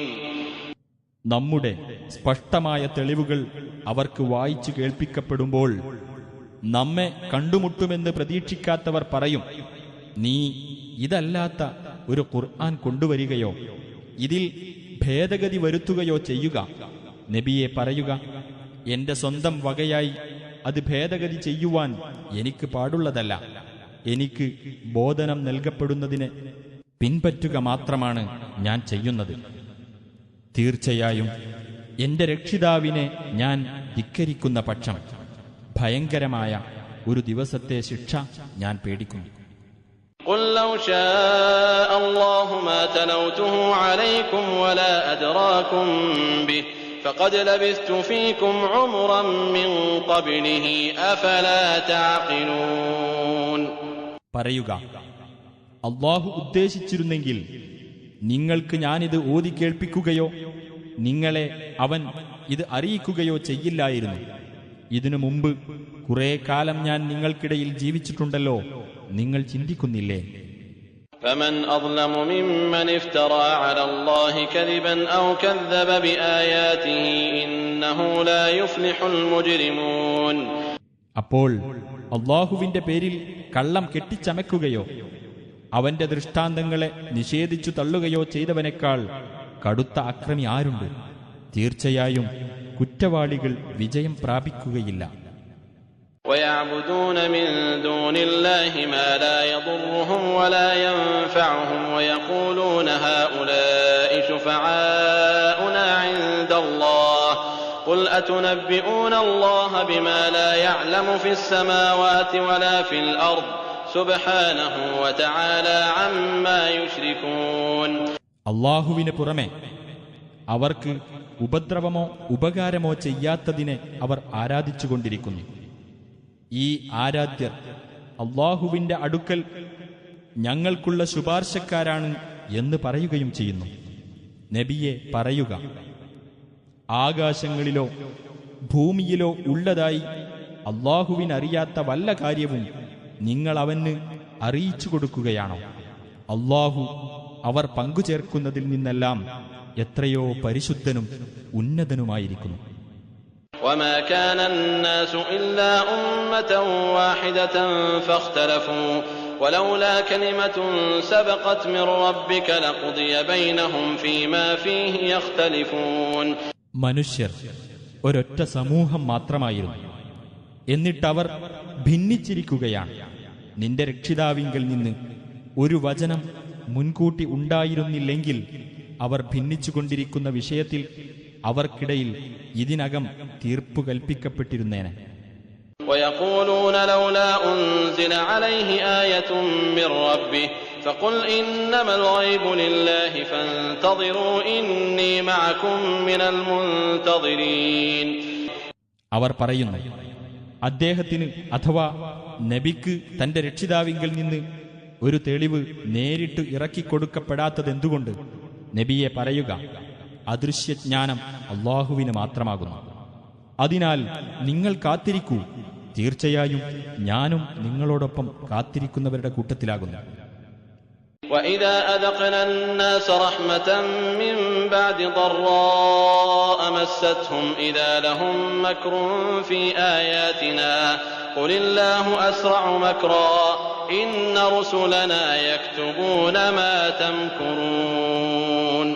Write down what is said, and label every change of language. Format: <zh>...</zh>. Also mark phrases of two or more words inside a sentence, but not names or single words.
<ml>നമ്മുടെ സ്പഷ്ടമായ തെളിവുകൾ അവർക്ക് വായിച്ചു കേൾപ്പിക്കപ്പെടുമ്പോൾ നമ്മെ കണ്ടുമുട്ടുമെന്ന് പ്രതീക്ഷിക്കാത്തവർ പറയും, നീ ഇതല്ലാത്ത ഒരു ഖുർആൻ കൊണ്ടുവരികയോ ഇതിൽ ഭേദഗതി വരുത്തുകയോ ചെയ്യുക. നബിയെ പറയുക, എന്റെ സ്വന്തം വകയായി അത് ഭേദഗതി ചെയ്യുവാൻ എനിക്ക് പാടുള്ളതല്ല. എനിക്ക് ബോധനം നൽകപ്പെടുന്നതിനെ പിൻപറ്റുക മാത്രമാണ് ഞാൻ ചെയ്യുന്നത്. തീർച്ചയായും എന്റെ രക്ഷിതാവിനെ ഞാൻ ധിക്കരിക്കുന്ന പക്ഷം ഭയങ്കരമായ ഒരു ദിവസത്തെ ശിക്ഷ ഞാൻ പേടിക്കുന്നു.</ml> <ar>قُل لَّوْ شَاءَ اللَّهُ مَا تَلَوْتُهُ عَلَيْكُمْ وَلَا أَدْرَاكُم بِهِ فَقَدْ لَبِثْتُ فِيكُمْ عُمُرًا مِّن قَبْلِهِ أَفَلَا تَعْقِلُونَ.</ar> <ml>പറയുക, അള്ളാഹു ഉദ്ദേശിച്ചിരുന്നെങ്കിൽ നിങ്ങൾക്ക് ഞാനിത് ഓതി കേൾപ്പിക്കുകയോ നിങ്ങളെ അവൻ ഇത് അറിയിക്കുകയോ ചെയ്യില്ലായിരുന്നു. ഇതിനു മുമ്പ് കുറെ കാലം ഞാൻ നിങ്ങൾക്കിടയിൽ ജീവിച്ചിട്ടുണ്ടല്ലോ, നിങ്ങൾ ചിന്തിക്കുന്നില്ലേ?</ml> <ar>فمن أظلم ممن افترى على الله كذبا أو كذب بآياته إنه لا يفلح المجرمون.</ar> <ml>അപ്പോൾ അള്ളാഹുവിന്റെ പേരിൽ കള്ളം കെട്ടിച്ചമയ്ക്കുകയോ അവന്റെ ദൃഷ്ടാന്തങ്ങളെ നിഷേധിച്ചു തള്ളുകയോ ചെയ്തവനേക്കാൾ കടുത്ത അക്രമി ആരുണ്ട്? തീർച്ചയായും കുറ്റവാളികൾ വിജയം പ്രാപിക്കുകയില്ല.</ml> <ar>ويعبدون من دون الله ما لا يضرهم ولا ينفعهم ويقولون هؤلاء شفعاؤنا عند الله قل أتنبئون الله بما لا يعلم في السماوات ولا في الأرض سبحانه وتعالى عما يشركون.</ar> <ml>അള്ളാഹുവിന് പുറമെ അവർക്ക് ഉപദ്രവമോ ഉപകാരമോ ചെയ്യാത്തതിനെ അവർ ആരാധിച്ചുകൊണ്ടിരിക്കുന്നു. ഈ ആരാധ്യർ അള്ളാഹുവിന്റെ അടുക്കൽ ഞങ്ങൾക്കുള്ള ശുപാർശക്കാരാണ് എന്ന് പറയുകയും ചെയ്യുന്നു. നബിയെ പറയുക, ആകാശങ്ങളിലോ ഭൂമിയിലോ ഉള്ളതായി അള്ളാഹുവിനറിയാത്ത വല്ല കാര്യവും നിങ്ങൾ അവന് അറിയിച്ചു കൊടുക്കുകയാണോ? അള്ളാഹു അവർ പങ്കുചേർക്കുന്നതിൽ നിന്നെല്ലാം എത്രയോ പരിശുദ്ധനും ഉന്നതനുമായിരിക്കുന്നു.</ml> <ar>وما كان الناس إلا أمة واحدة فاختلفوا ولولا كلمة سبقت من ربك لقضي بينهم فيما فيه يختلفون.</ar> <ml>മനുഷ്യർ ഒരൊറ്റ സമൂഹം മാത്രമായിരുന്നു, എന്നിട്ടവർ ഭിന്നിച്ചിരിക്കുകയാണ്. നിന്റെ രക്ഷിതാവിങ്കൽ നിന്ന് ഒരു വചനം മുൻകൂട്ടി ഉണ്ടായിരുന്നില്ലെങ്കിൽ അവർ ഭിന്നിച്ചുകൊണ്ടിരിക്കുന്ന വിഷയത്തിൽ അവർക്കിടയിൽ ഇതിനകം തീർപ്പു കൽപ്പിക്കപ്പെട്ടിരുന്നേനെ.</ml> <ar>ويقولون لولا أنزل عليه آية من ربه فقل إنما الغيب لله فانتظروا إني معكم من المنتظرين.</ar> <ml>അവർ പറയുന്നു, അദ്ദേഹത്തിന് അഥവാ നബിക്ക് തന്റെ രക്ഷിതാവിങ്കൽ നിന്ന് ഒരു തെളിവ് നേരിട്ട് ഇറക്കിക്കൊടുക്കപ്പെടാത്തതെന്തുകൊണ്ട്? നബിയെ പറയുക, അദൃശ്യജ്ഞാനം അള്ളാഹുവിന് മാത്രമാകുന്നു. അതിനാൽ നിങ്ങൾ കാത്തിരിക്കൂ, തീർച്ചയായും ഞാനും നിങ്ങളോടൊപ്പം കാത്തിരിക്കുന്നവരുടെ കൂട്ടത്തിലാകുന്നു.</ml> <ar>وَإِذَا أَذَقْنَا النَّاسَ رَحْمَةً مِّن بَعْدِ ضَرَّاءَ مَسَّتْهُمْ إِذَا لَهُم مَّكْرٌ فِي آيَاتِنَا قُلِ اللَّهُ أَسْرَعُ مَكْرًا إِنَّ رُسُلَنَا يَكْتُبُونَ مَا تَمْكُرُونَ.</ar>